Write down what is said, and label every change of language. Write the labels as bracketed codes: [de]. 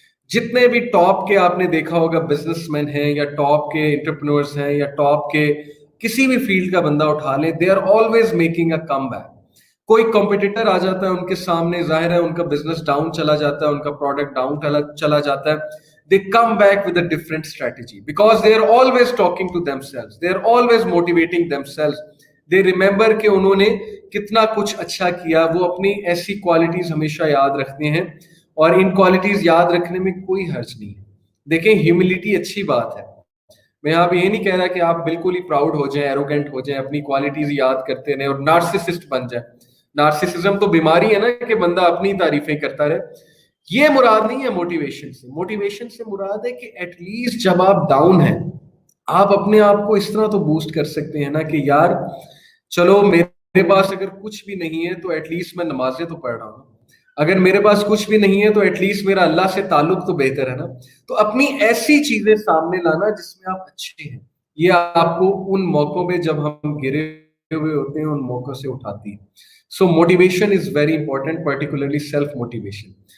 [ur] جتنے بھی ٹاپ کے آپ نے دیکھا ہوگا بزنس مین ہیں یا ٹاپ کے انٹرپرینورز ہیں یا ٹاپ کے کسی بھی فیلڈ کا بندہ اٹھا لیں، [en] They are always making a comeback. [ur] کوئی کمپٹیٹر آ جاتا ہے ان کے سامنے، ظاہر ہے ان کا بزنس ڈاؤن چلا جاتا ہے، ان کا پروڈکٹ ڈاؤن چلا جاتا ہے. [en] They come back with a different strategy because they are always talking to themselves. They are always motivating themselves. They remember [ur] کہ انہوں نے کتنا کچھ اچھا کیا. وہ اپنی ایسی کوالٹیز ہمیشہ یاد رکھتے ہیں، اور ان کوالٹیز یاد رکھنے میں کوئی حرج نہیں ہے. دیکھیں ہیوملٹی اچھی بات ہے. میں آپ یہ نہیں کہہ رہا کہ آپ بالکل ہی پراؤڈ ہو جائیں، ایروگینٹ ہو جائیں، اپنی کوالٹیز یاد کرتے رہیں اور نارسسسٹ بن جائیں. نارسسزم تو بیماری ہے نا کہ بندہ اپنی تعریفیں کرتا رہے. یہ مراد نہیں ہے موٹیویشن سے. موٹیویشن سے مراد ہے کہ ایٹ لیسٹ جب آپ ڈاؤن ہیں آپ اپنے آپ کو اس طرح تو بوسٹ کر سکتے ہیں نا کہ یار چلو میرے پاس اگر کچھ بھی نہیں ہے تو ایٹ لیسٹ میں نمازیں تو پڑھ رہا ہوں. اگر میرے پاس کچھ بھی نہیں ہے تو ایٹ لیسٹ میرا اللہ سے تعلق تو بہتر ہے نا. تو اپنی ایسی چیزیں سامنے لانا جس میں آپ اچھے ہیں، یہ آپ کو ان موقعوں پہ جب ہم گرے ہوئے ہوتے ہیں ان موقعوں سے اٹھاتی ہے. [en] So motivation is very important, particularly self-motivation.